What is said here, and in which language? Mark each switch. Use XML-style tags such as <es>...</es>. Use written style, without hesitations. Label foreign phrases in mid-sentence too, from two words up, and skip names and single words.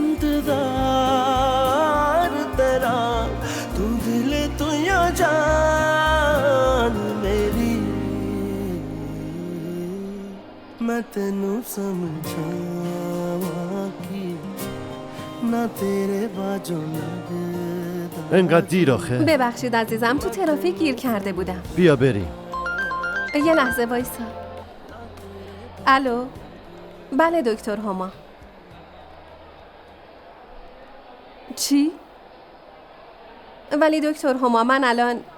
<pa>ਇੰਤਜ਼ਾਰ ਤੇਰਾ ਤੂੰ ਦਿਲ ਤੂੰ ਯਾ ਜਾਨ ਮੇਰੀ ਮੈਂ ਤੈਨੂੰ ਸਮਝਾਵਾਂ ਕੀ ਨਾ ਤੇਰੇ ਬਾਜੂ ਲਗਦਾ</pa> <fa>انقدر دیر آخه. ببخشید عزیزم، تو ترافیک گیر کرده بودم. بیا بریم. یه لحظه وایسا. الو. بله دکتر هما. چی؟ ولی دکتر هما من الان</fa>